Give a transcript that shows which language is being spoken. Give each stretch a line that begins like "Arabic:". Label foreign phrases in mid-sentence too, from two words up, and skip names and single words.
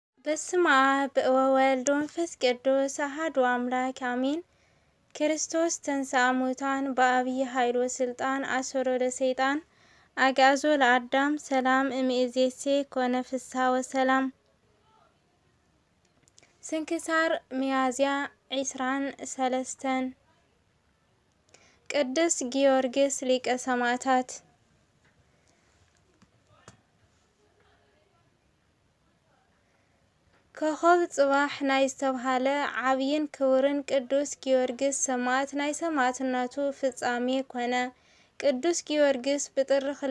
Geez: በስመ አብ ወወልድ ወመንፈስ ቅዱስ አሐዱ አምላክ አሜን። ክርስቶስ ተንሥአ እሙታን በዐቢይ ኃይል ወሥልጣን አሰሮ ለሰይጣን አግዓዞ ለአዳም ሰላም እምይእዜሰ ኮነ ፍስሐ ወሰላም። ስንክሳር ሚያዝያ 23 ቅዱስ ጊዮርጊስ ሊቀ ሰማዕታት።
Tigrinya: ኮኸብ ጽባሕ ናይ ዝተብሃለ ዓብይን ክቡርን ቅዱስ ጊዮርጊስ ሰማዕት ናይ ሰማዕትነቱ ፍጻሜ ኮነ። ቅዱስ ጊዮርጊስ ብጥሪ